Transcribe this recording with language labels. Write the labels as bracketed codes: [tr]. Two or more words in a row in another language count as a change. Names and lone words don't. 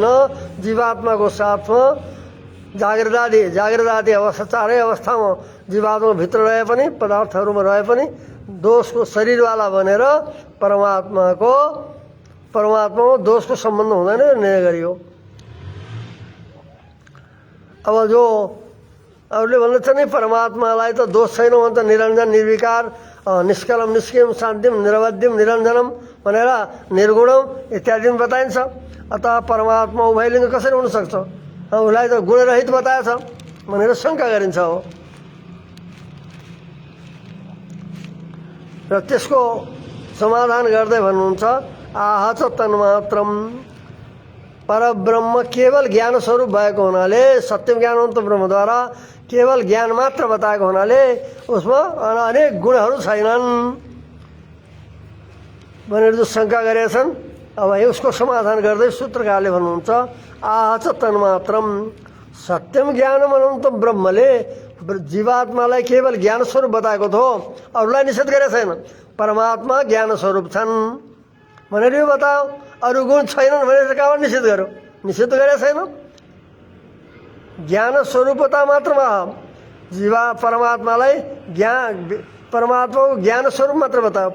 [ne] जीवात्माको साथमा जागृत आदि अवस्था चारै अवस्थामा जीवात्मा भित्र रहे पनि पदार्थहरूमा रहे पनि दोषको शरीरवाला भनेर परमात्मामा दोषको सम्बन्ध हुँदैन निर्णय गरियो। अब जो अरूले भन्दछ नि परमात्मालाई त दोष छैन भन्छ, निरञ्जन निर्विकार [sa] निष्कलम निष्क्रियम शान्तिम निरवध्यम निरञ्जनम [ne] भनेर निर्गुणम इत्यादि बताइन्छ। अतः परमात्मा उभयलिङ्ग कसरी हुनसक्छ? उसलाई त गुणरहित बताएछ भनेर शङ्का गरिन्छ हो। र त्यसको समाधान गर्दै भन्नुहुन्छ [sa] आह च तन्मात्रम [ne] परब्रह्म केवल ज्ञान स्वरूप भएको हुनाले सत्यम ज्ञानवन्त ब्रह्मद्वारा केवल ज्ञान मात्र बताएको हुनाले उसमा अनेक गुणहरू छैनन् भनेर जो शङ्का गरेछन्। अब उसको समाधान गर्दै सूत्रकारले भन्नुहुन्छ [sa] आह च तन्मात्रम सत्यम ज्ञानम अनन्तम [ne] ब्रह्मले जीवात्मालाई केवल ज्ञान स्वरूप बताएको थियो, अरूलाई निषेध गरेको छैन। परमात्मा ज्ञान स्वरूप छन् भनेर यो बतायो, अरू गुण छैनन् भनेर कहाँबाट निषेध गर्यो? निषेध गरेको छैन। ज्ञान स्वरूपता मात्रमा परमात्मालाई परमात्माको ज्ञान स्वरूप मात्र बतायो।